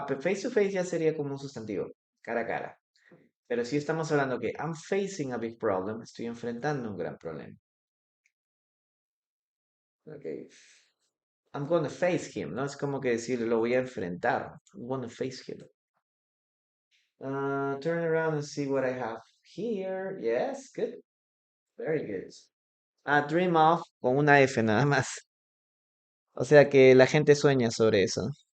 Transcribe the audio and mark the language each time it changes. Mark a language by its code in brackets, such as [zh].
[es] Face to face ya sería como un sustantivo, cara a cara. Pero si estamos hablando que [en] I'm facing a big problem, [es] estoy enfrentando un gran problema. Okay. [en] I'm gonna face him, [es] ¿no? Es como que decir, lo voy a enfrentar. [en] I'm gonna face him. Turn around and see what I have here. Yes, good. Very good. [es] Dream of con una F nada más. O sea que la gente sueña sobre eso.